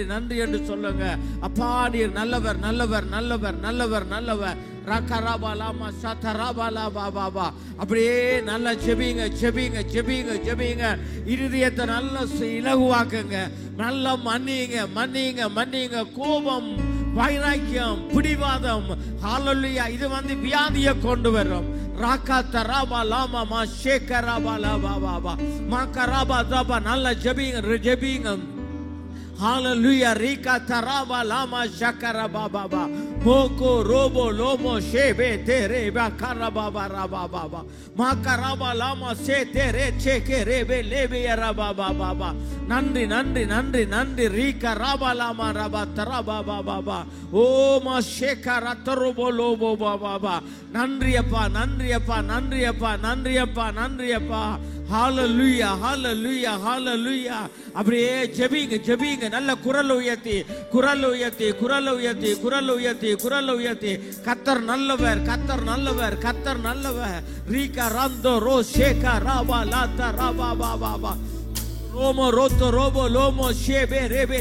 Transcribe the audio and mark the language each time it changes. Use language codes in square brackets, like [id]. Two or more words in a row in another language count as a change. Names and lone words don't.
[ta] நன்றி என்று சொல்லுங்க அப்பா நீர் நல்லவர் நல்லவர் நல்லவர் நல்லவர் நல்லவர் ரகராபலாமா சதராபலா பாபா அப்படியே நல்லா ஜெபிங்க ஜெபிங்க ஜெபிங்க ஜெபிங்க இருதயத்தை நல்லா இலகுவாக்குங்க நல்லா மன்னிங்க மன்னிங்க மன்னிங்க கோபம் வைராக்கியம் பிடிவாதம் ஹalleluya இது வியாதியை கொண்டு வரும் ராகா தராபா லாமா மா ஷேகராபா லாபா பாபா மா கராபா தபா நல்லா ஜெபிங்க ஜெபிங்க hallelujah rika taraba lama shakara baba moko robo lomo shebe tere ba karaba baba makaraba lama se tere cheke rebe lebe raba baba நன்றி நன்றி நன்றி நன்றி rika raba lama raba taraba baba o ma shekara tarobo lobo baba நன்றி அப்பா நன்றி அப்பா நன்றி அப்பா நன்றி அப்பா நன்றி அப்பா hallelujah hallelujah hallelujah அப்படியே ஜெபிங்க ஜெபிங்க நல்ல குரல் உயர்த்தி குரல் உயர்த்தி குரல் உயர்த்தி குரல் உயர்த்தி குரல் உயர்த்தி கர்த்தர் நல்லவர் கர்த்தர் நல்லவர் கர்த்தர் நல்லவர் ரீகா ரந்தோ ரோ ஷேகா ராபா லாதா ராபா பாபா ஓமோ ரோத்தோ ரோபோ லோமோ ஷேபே ரேபே.